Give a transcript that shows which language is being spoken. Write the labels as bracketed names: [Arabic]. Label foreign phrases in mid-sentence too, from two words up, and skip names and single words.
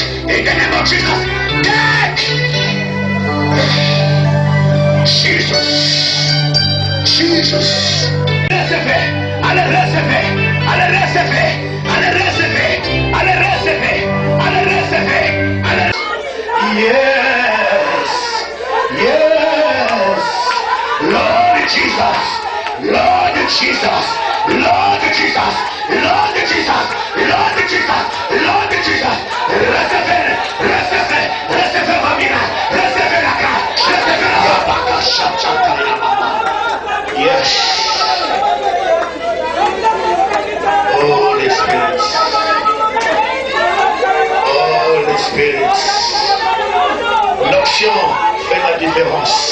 [English] In the name of Jesus. Take. Jesus. Jesus. [French] Recevez. Allez, recevez. Allez, recevez. Allez, recevez. Allez, recevez. Allez, recevez. Allez. [English] Yes. Yes. Lord Jesus. Lord Jesus, Lord Jesus, Lord Jesus, Lord Jesus, Lord Jesus, [French] recevez, recevez, recevez ma vie, recevez la grâce, recevez la grâce. [English] Yes. Holy Spirit, Holy Spirit, [French] l'onction fait la différence.